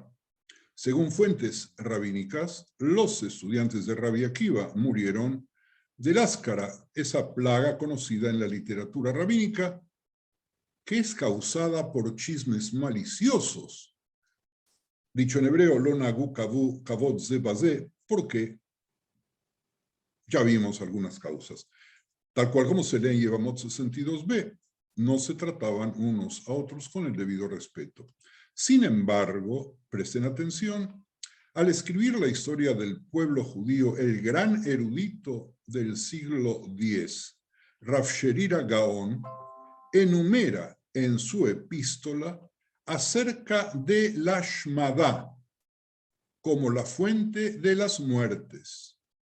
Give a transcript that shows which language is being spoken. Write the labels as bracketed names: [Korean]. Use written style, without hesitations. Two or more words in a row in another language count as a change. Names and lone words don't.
[Spanish] Según fuentes rabínicas, los estudiantes de Rabbi Akiva murieron del áscara, esa plaga conocida en la literatura rabínica, que es causada por chismes maliciosos. Dicho en hebreo, [Hebrew] לא נהגו כבוד זה בזה, [Spanish] porque ya vimos algunas causas. Tal cual como se lee en Yevamot 62b, no se trataban unos a otros con el debido respeto. Sin embargo, presten atención, al escribir la historia del pueblo judío, el gran erudito del siglo X, Rav Sherira Gaon, enumera en su epístola acerca de la Shmadá como la fuente de las muertes.